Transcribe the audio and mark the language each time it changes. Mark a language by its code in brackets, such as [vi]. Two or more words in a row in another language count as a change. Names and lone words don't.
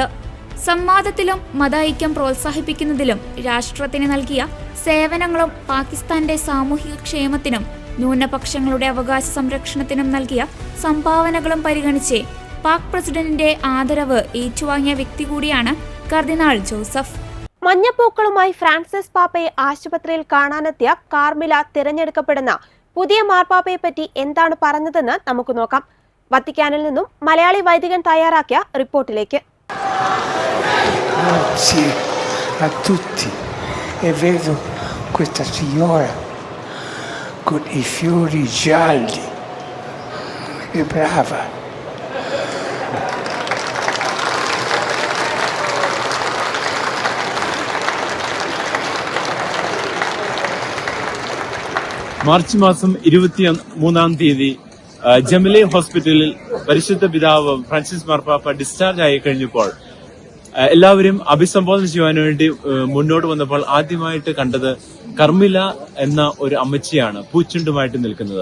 [ml] സംവാദത്തിലും മത ഐക്യം പ്രോത്സാഹിപ്പിക്കുന്നതിലും രാഷ്ട്രത്തിന് നൽകിയ സേവനങ്ങളും പാകിസ്ഥാന്റെ സാമൂഹിക ക്ഷേമത്തിനും ന്യൂനപക്ഷങ്ങളുടെ അവകാശ സംരക്ഷണത്തിനും നൽകിയ സംഭാവനകളും പരിഗണിച്ച് പാക് പ്രസിഡന്റിന്റെ ആദരവ് ഏറ്റുവാങ്ങിയ വ്യക്തി കൂടിയാണ് കർദിനാൾ ജോസഫ്. മഞ്ഞപ്പൂക്കളുമായി ഫ്രാൻസിസ് പാപ്പയെ ആശുപത്രിയിൽ കാണാനെത്തിയ കാർമില തിരഞ്ഞെടുക്കപ്പെടുന്ന പുതിയ മാർപ്പാപ്പയെപ്പറ്റി എന്താണ് പറഞ്ഞതെന്ന് നമുക്ക് നോക്കാം. വത്തിക്കാനിൽ നിന്നും മലയാളി വൈദികൻ തയ്യാറാക്കിയ റിപ്പോർട്ടിലേക്ക്. [it] Grazie a tutti e vedo questa signora con i fiori gialli, è brava. [ml] മാർച്ച് മാസം 23 തീയതി ജമലെ ഹോസ്പിറ്റലിൽ പരിശുദ്ധ പിതാവ് ഫ്രാൻസിസ് മാർപ്പാപ്പ ഡിസ്ചാർജ് ആയി കഴിഞ്ഞപ്പോൾ എല്ലാവരും അഭിസംബോധന ചെയ്യാൻ വേണ്ടി മുന്നോട്ട് വന്നപ്പോൾ ആദ്യമായിട്ട് കണ്ടത് കർമില എന്ന ഒരു അമ്മച്ചിയാണ് പൂച്ചുണ്ടുമായിട്ട് നിൽക്കുന്നത്.